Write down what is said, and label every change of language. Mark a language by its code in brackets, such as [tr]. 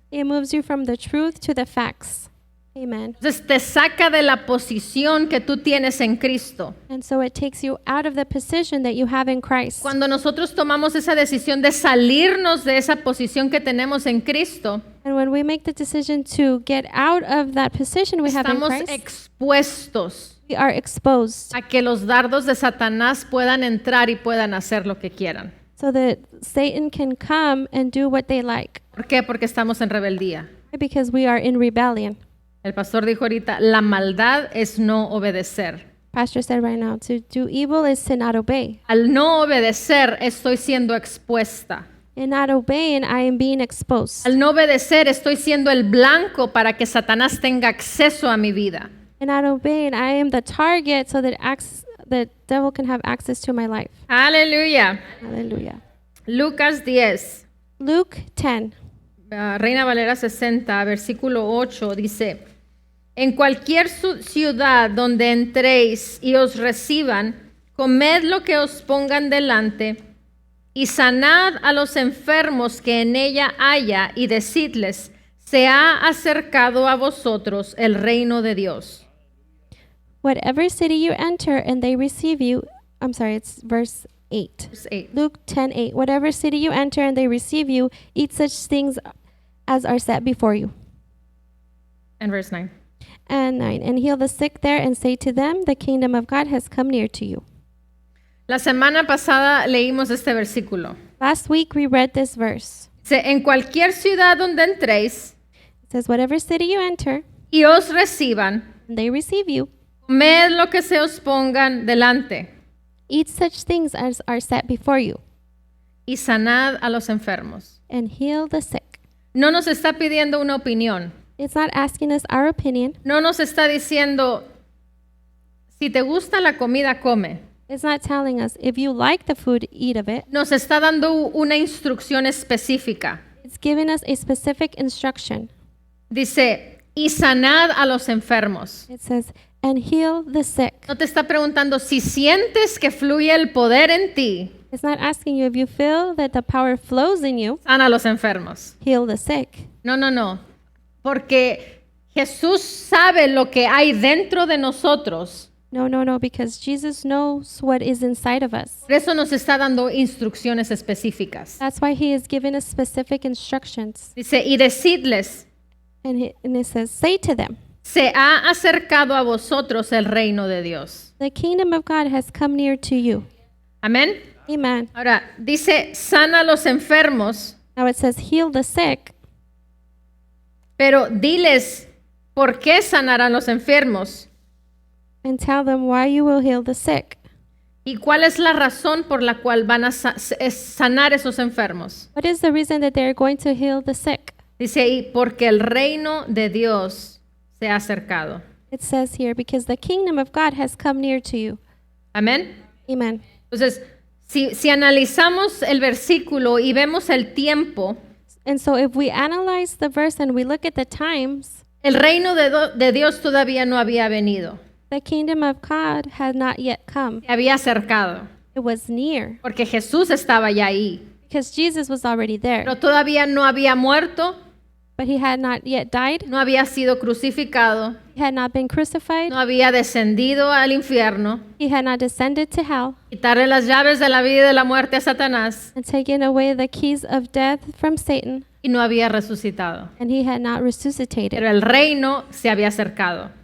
[en] It moves you from the truth to the facts. Amen. [es] Entonces te saca de la posición que tú tienes en Cristo. [en] And so it takes you out of the position that you have in Christ. [es] Cuando nosotros tomamos esa decisión de salirnos de esa posición que tenemos en Cristo, [en] And when we make the decision to get out of that position we have in [es] estamos [en] Christ, [es] expuestos [en] we are exposed [es] a que los dardos de Satanás puedan entrar y puedan hacer lo que quieran. [en] so that Satan can come and do what they like. [es] ¿Por qué? Porque estamos en rebeldía. [en] Because we are in rebellion. [es] El pastor dijo ahorita, la maldad es no obedecer. [en] Pastor said right now, to do evil is to not obey. [es] Al no obedecer estoy siendo expuesta. [en] And not obeying, I am being exposed. [es] Al no obedecer estoy siendo el blanco para que Satanás tenga acceso a mi vida. [en] And not obeying, I am the target so that the devil can have access to my life. [es] Aleluya. [en] Hallelujah. [es] Lucas 10, [en] Luke 10. [es] Reina Valera 60, versículo 8 dice, en cualquier ciudad donde entréis y os reciban, comed lo que os pongan delante y sanad a los enfermos que en ella haya y decidles, se ha acercado a vosotros el reino de Dios. [en] Whatever city you enter and they receive you, I'm sorry, it's verse 8. Verse 8. Luke 10:8. Whatever city you enter and they receive you, eat such things as are set before you. And verse 9. And 9. And heal the sick there and say to them, the kingdom of God has come near to you. [es] La semana pasada leímos este versículo. [en] Last week we read this verse. [es] Dice, en cualquier ciudad donde entréis [en] It says, whatever city you enter [es] y os reciban, [en] and they receive you, [es] comed lo que se os pongan delante [en] eat such things as are set before you [es] y sanad a los enfermos. [en] and heal the sick. [es] No nos está pidiendo una opinión. [en] It's not asking us our opinion. [es] No nos está diciendo, si te gusta la comida, come. [en] It's not telling us if you like the food, eat of it. [es] Nos está dando una instrucción específica. [en] It's giving us a specific instruction. [es] Dice, y sanad a los enfermos. [en] It says, and heal the sick. [es] No te está preguntando si sientes que fluye el poder en ti. [en] It's not asking you if you feel that the power flows in you, [es] Sana a los enfermos. [en] heal the sick. [es] No, no, no. Porque Jesús sabe lo que hay dentro de nosotros. [en] No, because Jesus knows what is inside of us. [es] Por eso nos está dando instrucciones específicas. [en] That's why he is giving us specific instructions. [es] Dice, y decidles, [en] And it says, say to them, [es] se ha acercado a vosotros el reino de Dios. [en] the kingdom of God has come near to you. [es] Amén. [en] Amen. [es] Ahora, dice, sana a los enfermos, [en] Now it says, heal the sick, [es] pero diles, ¿por qué sanarán los enfermos? [en] and tell them why you will heal the sick. [es] ¿Y cuál es la razón por la cual van a sanar esos enfermos? [en] What is the reason that they're going to heal the sick? [es] Dice ahí, porque el reino de Dios se ha acercado. [en] It says here, because the kingdom of God has come near to you. [es] Amén. [en] Amen. [es] Entonces, si analizamos el versículo y vemos el tiempo, [en] And so if we analyze the verse and we look at the times, [es] el reino de Dios todavía no había venido, [en] the kingdom of God had not yet come. [es] se había acercado, [en] It was near [es] porque Jesús estaba ya ahí, [en] because Jesus was already there. [es] pero todavía no había muerto, [en] but he had not yet died. [es] no había sido crucificado, [en] He had not been crucified. [es] no había descendido al infierno, [en] He had not descended to hell [es] quitarle las llaves de la vida y de la muerte a Satanás, [en] and taken away the keys of death from Satan. [es] y no había resucitado. [en] And he had not resuscitated. [es] Pero el reino se había acercado.